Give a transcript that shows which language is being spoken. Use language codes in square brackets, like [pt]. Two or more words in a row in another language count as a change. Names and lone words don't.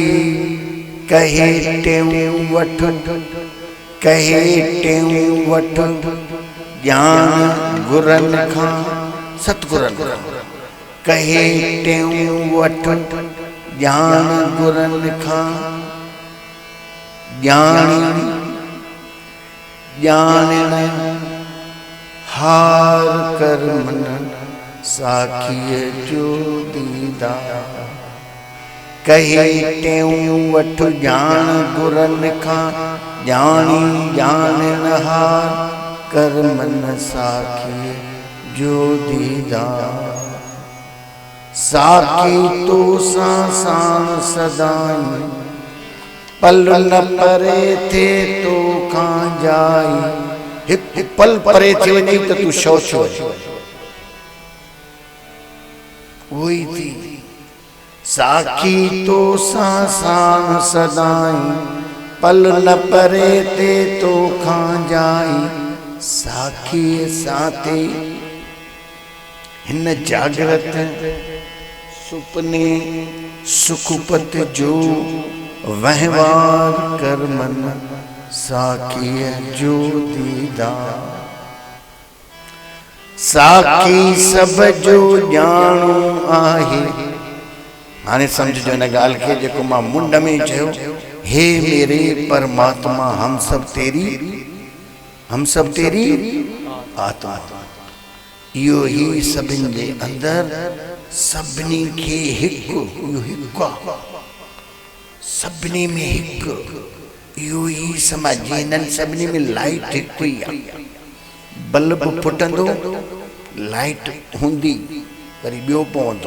[sd] कहे टेऊं वठ, कहे टेऊं वठ, ॼाण गुरनि खां सतगुरनि खां। कहे टेऊं वठ, ॼाण गुरनि खां। ॼाणण हार कर मन, साखीअ जो दीदार। कहे टेऊं वठ, ॼाण गुरनि खां। ॼाणण हार कर मन, साखीअ जो दीदार। साखी तो सां सदाई, पल न परे थे तो खां जाई। हिकु पल परे थी वञे त तूं शव छो वही थी। साखी तो सां सदाई, पल न परे ते तो खां जाई। साखी साथे हिन जागृत सुपने सुखपत जो वहवार कर मन, साखीअ जो दीदार। साखी सब जो ॼाणो आहे। हाणे सम्झो हिन ॻाल्हि खे जेको मां मुंड में चयो, [hi] हे मेरे परमात्मा हम सब तेरी आत्मा। [sd] इहो ई सभिनि जे अंदरि सभिनी खे हिकु, इहो हिकु आहे, सभिनी में हिकु। इहो ई समाज हिननि सभिनी में लाइट हिकु ई आहे। बल्ब फुटंदो, लाइट हूंदी, वरी ॿियो पवंदो।